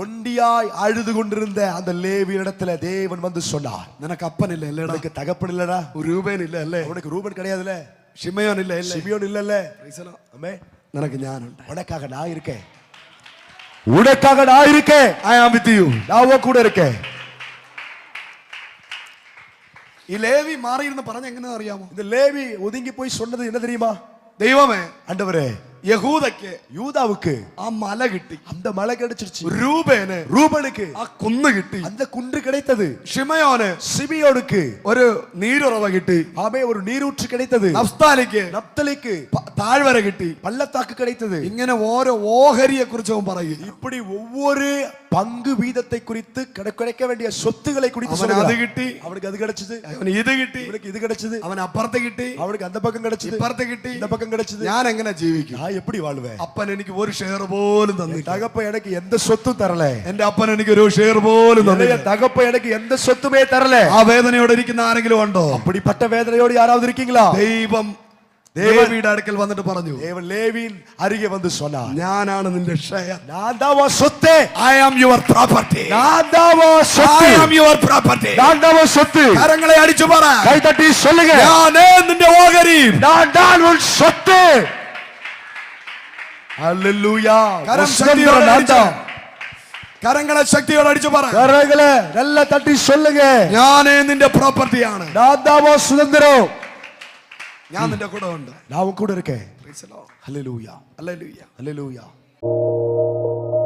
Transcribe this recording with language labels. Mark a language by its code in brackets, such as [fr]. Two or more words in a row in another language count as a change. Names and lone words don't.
[ta] ஒண்டியாய் அழுது கொண்டிருந்த அந்த லேவி இடத்துல தேவன் வந்து சொன்னார், [ml] നിനക്ക് അപ്പനില്ല അല്ലേടാ, [ta] உனக்கு தகப்பன் இல்லடா, [ml] രൂപൻ ഇല്ല അല്ലേ, [ta] உனக்கு ரூபன் கிடையாதுல, [ml] ഷിമയോൻ ഇല്ല അല്ലേ, [ta] சிமியோன் இல்லல்ல, ஆமே, [ml] നിനക്ക് ഞാനുണ്ട്. [ta] உனக்காக நான் இருக்கேன், உனக்காக நான் இருக்கேன், [en] I am with you. [ta] நான் உன் கூட இருக்கேன். [ml] ഈ ലേവി മാറിയിരുന്ന് പറഞ്ഞ എങ്ങനെയാ അറിയാമോ? [ta] இந்த லேவி ஒதுங்கி போய் சொன்னது என்ன தெரியுமா? [ml] ദൈവമേ, [ta] ஆண்டவரே, [ml] യഹൂദയ്ക്ക് [ta] யூதாவுக்கு [ml] ആ മല കിട്ടി, [ta] அந்த மலை கிடைச்சிருச்சு, [ml] രൂപേന് [ta] ரூபனுக்கு [ml] ആ കുന്ന് കിട്ടി, [ta] அந்த குன்று கிடைத்தது, [ml] ഷിമയോന് [ta] சிமியோனுக்கு [ml] ഒരു നീരുറവ കിട്ടി, [ta] ஆமே ஒரு நீரூற்று கிடைத்தது, [ml] നഫ്താലിക്ക് [ta] நப்தலிக்கு [ml] താഴ്വര കിട്ടി. [ta] பள்ளத்தாக்கு கிடைத்தது. [ml] ഇങ്ങനെ ഓരോ ഓഹരിയെ കുറിച്ച് അവൻ പറയും. [ta] இப்படி ஒவ்வொரு பங்கு வீதத்தை குறித்து கிடைக்க வேண்டிய சொத்துக்களை குறித்து [ml] അവന് അത് [ta] சொல்றார். [ml] കിട്ടി, [ta] அவனுக்கு அது கிடைச்சது, [ml] അവന് ഇത് കിട്ടി, [ta] அவனுக்கு இது கிடைச்சது, [ml] അവൻ അപ്പുറത്ത് കിട്ടി, [ta] அவனுக்கு அந்த பக்கம் கிடைச்சது, [ml] ഇപ്പുറത്ത് കിട്ടി. [ta] இந்த பக்கம் கிடைச்சது. [ml] ഞാൻ എങ്ങനെ ജീവിക്കും? [ta] நான் எப்படி வாழ்வேன்? [ml] അപ്പൻ എനിക്ക് ഒരു ഷെയർ പോലും തന്നില്ല. [ta] தகப்ப எனக்கு எந்த சொத்தும் தரல, [ml] എന്റെ അപ്പൻ എനിക്ക് ഒരു ഷെയർ പോലും തന്നില്ല. [ta] தகப்ப எனக்கு எந்த சொத்துமே தரல. [ml] ആ വേദനയോടെ ഇരിക്കുന്ന ആരെങ്കിലും ഉണ്ടോ? [ta] அப்படிப்பட்ட வேதனையோடு யாராவது இருக்கீங்களா? [ml] ദൈവം ലേവിയുടെ അടുക്കൽ വന്നിട്ട് പറഞ്ഞു, [ta] தேவன் லேவியின் அருகே வந்து சொன்னார், [ml] ഞാനാണ് നിന്റെ ഷെയർ. [ta] நான் தான் உன் சொத்து, [en] I am your property. [ta] நான் தான் உன் சொத்து, [en] I am your property. [ta] நான் தான் உன் சொத்து. [ml] കരങ്ങളെ അടിച്ചു പറ. [ta] கை தட்டி சொல்லுங்க, [ml] ഞാനേ നിന്റെ ഓഹരി. [ta] நான் தான் உன் சொத்து. ஹல்லேலூயா. [ml] കരം ശക്തിയോടെ അടിച്ചു. കരങ്ങളെ ശക്തിയോടെ അടിച്ചു പറ. [ta] கரங்களை நல்லா தட்டி சொல்லுங்க, [ml] ഞാനേ നിന്റെ പ്രോപ്പർട്ടിയാണ്. [ta] நான் தான் உன் சுதந்திரம், [ml] ഞാൻ നിന്റെ കൂടെ ഉണ്ട്. [ta] நான் உன் கூட இருக்கேன். [en] Praise the Lord. [ta] ஹல்லேலூயா [en] Hallelujah. [ta] ஹல்லேலூயா.